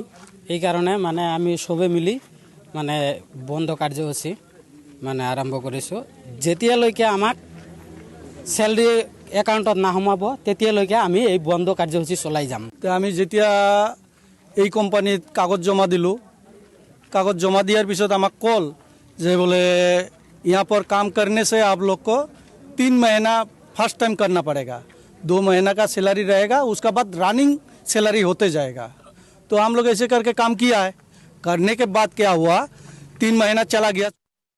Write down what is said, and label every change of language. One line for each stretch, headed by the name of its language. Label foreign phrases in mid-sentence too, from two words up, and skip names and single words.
Assamese: এই কারণে মানে আমি সবে মিলি মানে বন্ধ কার্যসূচী মানে আৰম্ভ কৰিছোঁ। যেতিয়ালৈকে আমাক
English: salary account
Assamese: নাসোমাব তেতিয়ালৈকে আমি এই বন্ধ কাৰ্যসূচী চলাই যাম। আমি যেতিয়া এই কোম্পানীত কাগজ জমা দিলোঁ, কাগজ জমা দিয়াৰ পিছত আমাক কল যে
Hindi: बोले यहाँ पर काम करने से आप लोग को 3 महीना
English: first time
Hindi: करना पड़ेगा, 2 महीना का सैलरी रहेगा, उसका बाद
English: running salary
Hindi: होते जाएगा। तो हम लोग ऐसे करके काम किया है। करने के बाद क्या हुआ, 3 महीना चला गया।